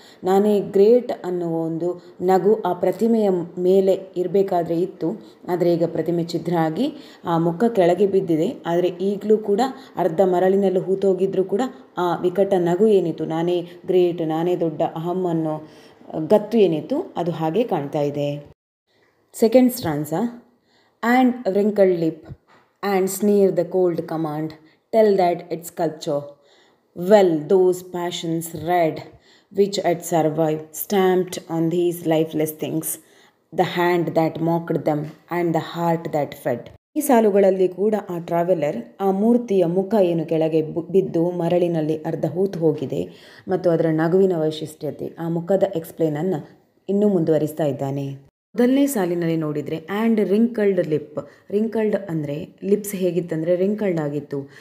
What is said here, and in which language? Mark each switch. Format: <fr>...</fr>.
<kn>ನಾನೇ ಗ್ರೇಟ್ ಅನ್ನುವ ಒಂದು ನಗು ಆ ಪ್ರತಿಮೆಯ ಮೇಲೆ ಇರಬೇಕಾದ್ರೆ ಇತ್ತು, ಆದರೆ ಈಗ ಪ್ರತಿಮೆ ಛಿದ್ರ ಆಗಿ ಆ ಮುಖ ಕೆಳಗೆ ಬಿದ್ದಿದೆ. ಆದರೆ ಈಗಲೂ ಕೂಡ ಅರ್ಧ ಮರಳಿನಲ್ಲಿ ಹೂತೋಗಿದ್ರೂ ಕೂಡ ಆ ವಿಕಟ ನಗು ಏನಿತ್ತು, ನಾನೇ ಗ್ರೇಟ್, ನಾನೇ ದೊಡ್ಡ ಅಹಂ ಅನ್ನೋ ಗತ್ತು ಏನಿತ್ತು ಅದು ಹಾಗೆ ಕಾಣ್ತಾ ಇದೆ. Second ಸ್ಟ್ರಾನ್ಸ.</kn> <en>And wrinkled lip and sneer the cold command, tell that its sculpture well those passions red which had survived, stamped on these lifeless things, the hand that mocked them and the heart that fed.</en> <kn>ಈ ಸಾಲುಗಳಲ್ಲಿ ಕೂಡ ಆ traveller ಆ ಮೂರ್ತಿಯ ಮುಖ ಏನು ಕೆಳಗೆ ಬಿದ್ದು ಮರಳಿನಲ್ಲಿ ಅರ್ಧ ಹೂತು ಹೋಗಿದೆ ಮತ್ತು ಅದರ ನಗುವಿನ ವೈಶಿಷ್ಟ್ಯತೆ, ಆ ಮುಖದ ಎಕ್ಸ್ಪ್ಲೇನನ್ನು ಇನ್ನೂ ಮುಂದುವರಿಸ್ತಾ ಇದ್ದಾನೆ. ಮೊದಲನೇ ಸಾಲಿನಲ್ಲಿ ನೋಡಿದರೆ ಆ್ಯಂಡ್ ರಿಂಕಲ್ಡ್ ಲಿಪ್. ರಿಂಕಲ್ಡ್ ಅಂದರೆ ಲಿಪ್ಸ್ ಹೇಗಿತ್ತಂದರೆ ರಿಂಕಲ್ಡ್ ಆಗಿತ್ತು.</kn>